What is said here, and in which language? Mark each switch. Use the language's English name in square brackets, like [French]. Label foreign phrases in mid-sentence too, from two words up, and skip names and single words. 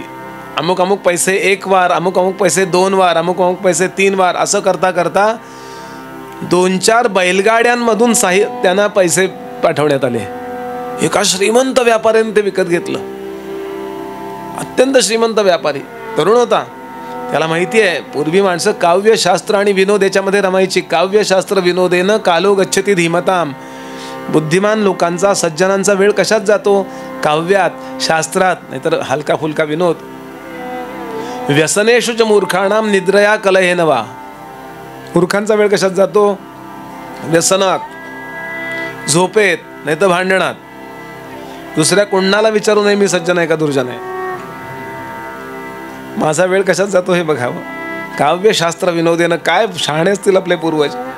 [Marathi] अमुक अमुक पैसे 1 वार, अमुक अमुक पैसे 2 वार, अमुक अमुक पैसे 3 वार, असं करता करता 2-4 बैलगाड्यांमधून त्यांना पैसे पाठवण्यात आले. एका श्रीमंत व्यापाऱ्याने ते विकत घेतलं. अत्यंत श्रीमंत व्यापारी, तरुण होता. त्याला माहिती आहे पूर्वी माणसं काव्यशास्त्र आणि विनोद याच्यामध्ये रमायची. [Sanskrit] काव्यशास्त्र विनोदेन कालो गच्छती धीमताम. [Marathi] बुद्धिमान लोकांचा, सज्जनांचा वेळ कशात जातो? काव्यात, शास्त्रात, नाहीतर हलका फुलका विनोद. [Sanskrit] व्यसनेषु च मूर्खाणाम निद्रया कलहेनवा. [Marathi] मूर्खांचा वेळ कशात जातो? व्यसनात, झोपेत, नाही तर भांडणात. दुसऱ्या कोणाला विचारू नये मी सज्जन आहे का दुर्जन आहे. माझा वेळ कशात जातो हे बघावं. [Sanskrit] काव्यशास्त्र विनोदेनं [Marathi] काय शहाणे असतील आपले पूर्वज.